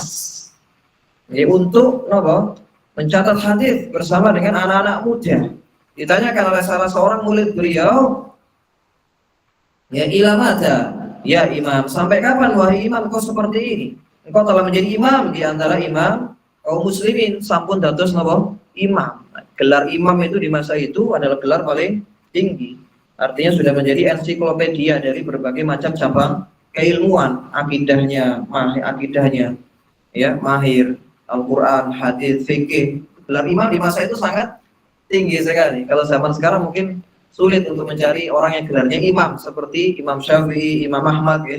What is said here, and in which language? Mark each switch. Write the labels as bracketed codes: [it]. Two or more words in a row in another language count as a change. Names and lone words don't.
[id] Jadi untuk mencatat hadis bersama dengan anak-anak muda. Ditanyakan oleh salah seorang murid beliau, [ar] يا إلى متى يا إمام. [id] Sampai kapan wahai imam kau seperti ini? Engkau telah menjadi imam di antara imam kaum muslimin, [jv] sampun dados napa? [id] Imam. Gelar imam itu di masa itu adalah gelar paling tinggi. Artinya sudah menjadi ensiklopedia dari berbagai macam cabang keilmuan, akidahnya, ya, mahir, Al-Quran, hadis, fikih. Gelar imam di masa itu sangat tinggi sekali. Kalau zaman sekarang mungkin sulit untuk mencari orang yang gelarnya imam seperti Imam Syafi'i, Imam Ahmad, ya.